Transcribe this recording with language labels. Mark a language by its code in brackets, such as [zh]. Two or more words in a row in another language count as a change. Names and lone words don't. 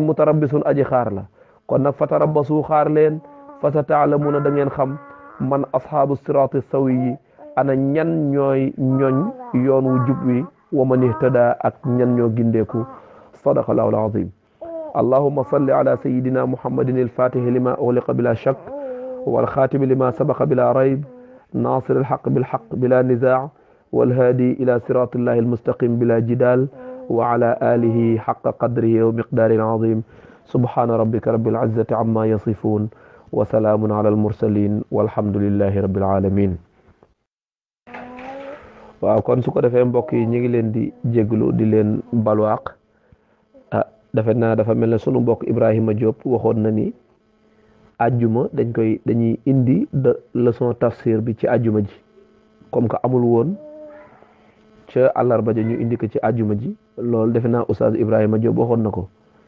[wo] mutarabbisun aji xaar la kon nag fatarabbasu xaar leen [ar] فستعلمون [wo] da ngeen xam [ar] من أصحاب الصراط السوي [wo] yi ana ñan ñooy ñoñ yoon wu jub wi [ar] ومن اهتدى [wo] ak ñan ñoo gindeeku [ar] صدق الله العظيم اللهم صل على سيدنا محمد الفاتح لما أغلق بلا شك والخاتم لما سبق بلا ريب ناصر الحق بالحق بلا نزاع والهادي إلى صراط الله المستقيم بلا جدال وعلى آله حق قدره ومقدار عظيم سبحان ربك رب العزة عما يصفون وسلام على المرسلين والحمد لله رب العالمين [wo] waaw kon su ko defee mbokk yi ñu ngi leen di jéglu di leen balwaaq dafa naa dafa mel ne sunu mbokk Ibrahima Diop waxoon na ni ajjuma dañuy indi de leçon tafsir bi ci ajjuma ji [fr] comme que [wo] amul woon ca àllarba ja ñu indi ko ci ajjuma ji loolu defe naa Oustaz Ibrahima Diop waxoon na ko